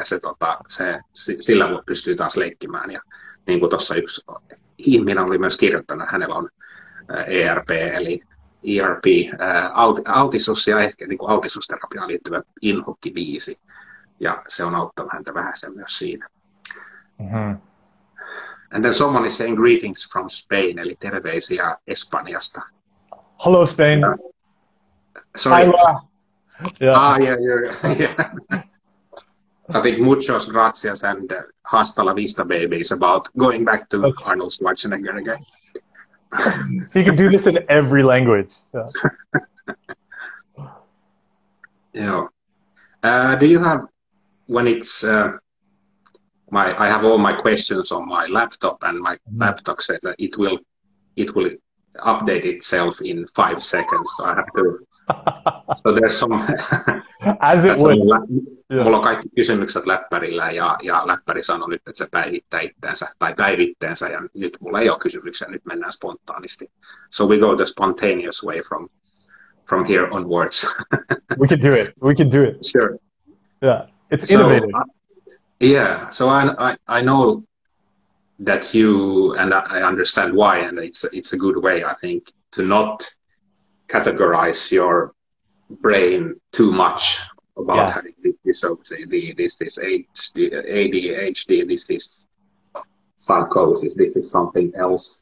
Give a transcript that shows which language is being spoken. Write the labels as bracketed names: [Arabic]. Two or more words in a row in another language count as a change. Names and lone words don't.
[Finnish] Sillä pystyy taas leikkimään. Ja niin kuin tuossa yksi ihminen oli myös kirjoittanut, että hänellä on ERP, eli ERP, altistus ja ehkä niin kuin altistusterapiaan liittyvä inhokkibiisi. Ja se on auttanut häntä vähän sen myös siinä. [English] And then someone is saying greetings from Spain, [Finnish] eli terveisiä Espanjasta. [English] Hello, Spain. Sorry. Yeah. Yeah. I think [Spanish] muchos gracias [English] and [Spanish] hasta la vista, [English] baby, is about going back to Arnold Schwarzenegger again. So you can do this in every language. Yeah. Do you have, when it's, I have all my questions on my laptop, and my laptop says that it will update itself in 5 seconds. So I have to. So there's some. As it would. [Finnish] Mulla on kaikki kysymykset läppärillä ja läppäri sanoi nyt, että se päivittää päivitteensä ja nyt mulla ei ole kysymyksiä, nyt mennään spontaanisti. [English] So we go the spontaneous way from here onwards. We can do it. Sure. Yeah, it's innovative. So I know that you, and I understand why, and it's a good way, I think, to not categorize your brain too much about having this OCD, this is ADHD, this is psychosis, this is something else.